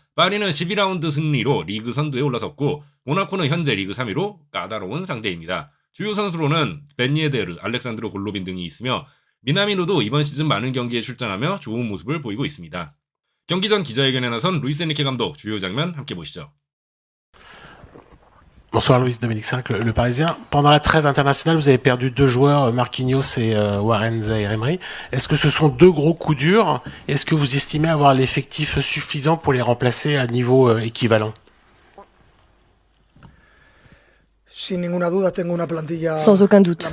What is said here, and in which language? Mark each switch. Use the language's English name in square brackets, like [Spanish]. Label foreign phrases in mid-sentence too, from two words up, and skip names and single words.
[Korean] 파리는 12라운드 승리로 리그 선두에 올라섰고 모나코는 현재 리그 3위로 까다로운 상대입니다. 주요 선수로는 벤 예데르, 알렉산드로 골로빈 등이 있으며 미나미노도 이번 시즌 많은 경기에 출장하며 좋은 모습을 보이고 있습니다. 경기 전 기자회견에 나선 루이스 에니케 감독 주요 장면 함께 보시죠. [French] Bonsoir Louis Dominique 5, le Parisien. Pendant la trêve internationale, vous avez perdu deux joueurs, Marquinhos et Warren Zaïre-Emery. Est-ce que ce sont deux gros coups durs? Est-ce que vous estimez avoir l'effectif suffisant pour les remplacer à niveau équivalent? Sans aucun doute.